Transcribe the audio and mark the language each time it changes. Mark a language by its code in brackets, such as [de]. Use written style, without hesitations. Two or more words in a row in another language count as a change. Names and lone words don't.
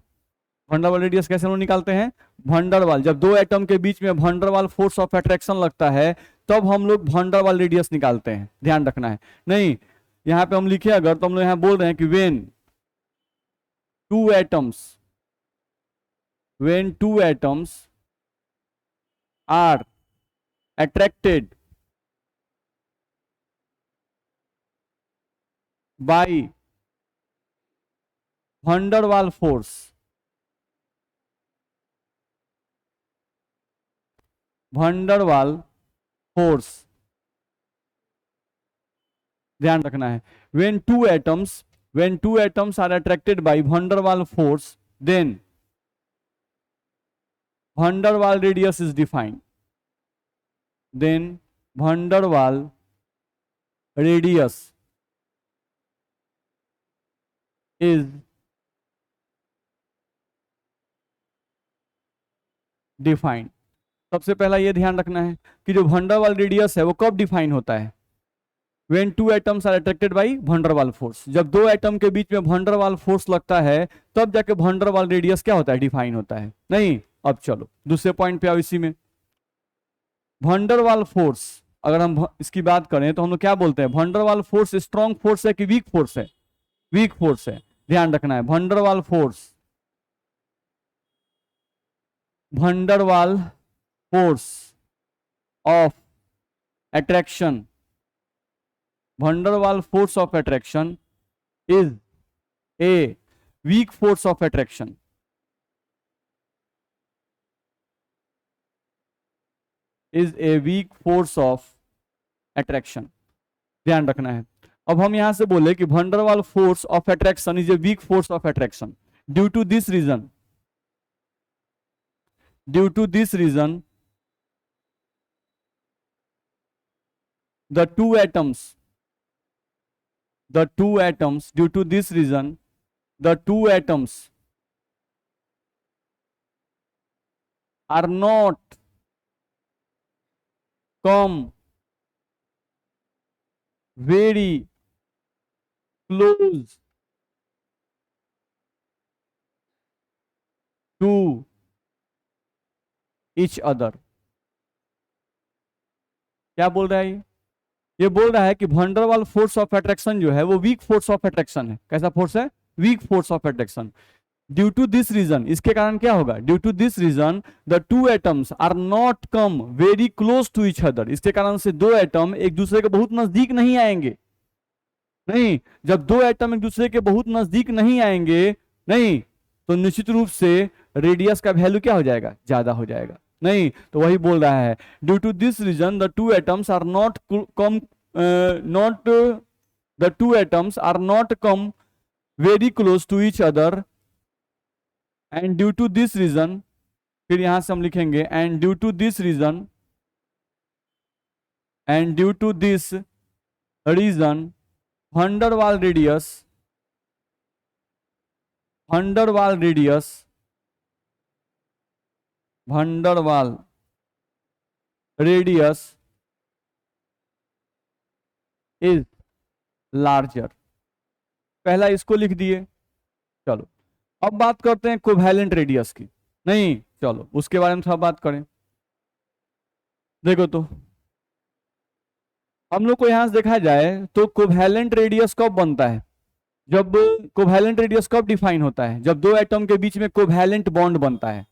[en] van der Waal radius [hi] कैसे हम लोग निकालते हैं? वंडरवाल, जब दो एटम के बीच में [en] van der Waal force of attraction [hi] लगता है तब हम लोग [en] van der Waal radius [hi] निकालते हैं, ध्यान रखना है। नहीं, यहां पे हम लिखे अगर तो हम लोग यहां बोल रहे हैं कि [en] two atoms when two atoms are attracted by van der Waal force, van der Waal force, [hi] ध्यान रखना है, [en] when two atoms are attracted by van der Waal force, then van der Waal radius is defined, then van der Waal radius is defined। [hi] सबसे पहला ये ध्यान रखना है कि जो [en] van der Waal radius [hi] है वो कब डिफाइन होता है? [en] When two atoms are attracted by van der Waal force, [hi] जब दो एटम के बीच में [en] van der Waal force [hi] लगता है तब जाके [en] van der Waal radius [hi] क्या होता है? डिफाइन होता है। नहीं, अब चलो दूसरे पॉइंट पे आओ। इसी में [en] van der Waal force, [hi] अगर हम इसकी बात करें तो हम लोग क्या बोलते हैं? [en] van der Waal force strong force [hi] है कि [en] weak force है? weak force [hi] है, ध्यान रखना है। [en] van der Waal force, van der Waal force of attraction, van der Waal force of attraction is a weak force of attraction, is a weak force of attraction, [hi] ध्यान रखना है। अब हम यहां से बोले कि [en] van der Waal force of attraction is a weak force of attraction due to this reason, due to this reason the two atoms, due to this reason the two atoms are not come very close to each other। [hi] क्या बोल रहा है ये बोल रहा है कि [en] van der Waal force of attraction [hi] जो है वो [en] weak force of attraction [hi] है। कैसा फोर्स है? [en] weak force of attraction. due to this reason, [hi] इसके कारण क्या होगा? [en] due to this reason the two atoms are not come very close to each other, [hi] इसके कारण से दो एटम एक दूसरे के बहुत नजदीक नहीं आएंगे। नहीं, जब दो एटम एक दूसरे के बहुत नजदीक नहीं आएंगे, नहीं, तो निश्चित रूप से रेडियस का वैल्यू क्या हो जाएगा? ज्यादा हो जाएगा। नहीं, तो वही बोल रहा है [en] due to this reason the two atoms are not come not the two atoms are not come very close to each other and due to this reason, [hi] फिर यहां से हम लिखेंगे [en] and due to this reason, and due to this reason van der Waal radius, van der Waal radius, van der Waal radius is larger। [hi] पहला इसको लिख दिए, चलो अब बात करते हैं [en] covalent radius [hi] की। नहीं, चलो उसके बारे में थोड़ा बात करें। देखो तो हम लोग को यहां से देखा जाए तो [en] covalent radius [hi] कब बनता है, जब [en] covalent radius [hi] कब डिफाइन होता है, जब दो एटम के बीच में [en] covalent bond [hi] बनता है।